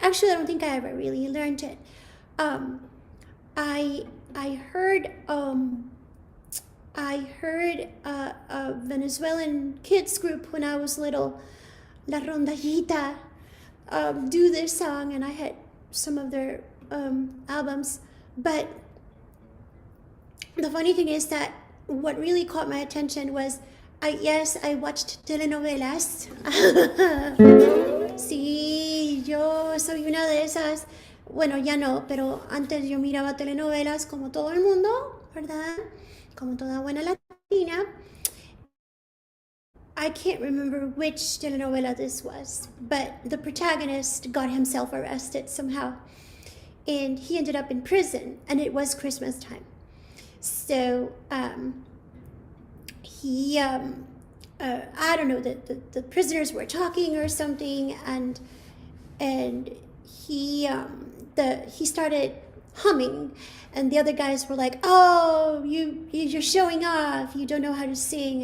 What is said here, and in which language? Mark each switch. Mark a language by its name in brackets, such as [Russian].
[English] Actually, I don't think I ever really learned it. I heard a Venezuelan kids group when I was little, La Rondallita, do this song, and I had some of their albums. But the funny thing is that what really caught my attention was, I watched telenovelas. [Spanish] Sí, yo soy una de esas. Bueno, ya no, pero antes yo miraba telenovelas como todo el mundo, ¿verdad? Como toda buena latina. [English] I can't remember which telenovela this was, but the protagonist got himself arrested somehow, and he ended up in prison, and it was Christmas time. So he, I don't know, the prisoners were talking or something, and he started humming, and the other guys were like, "Oh, you're showing off. You don't know how to sing."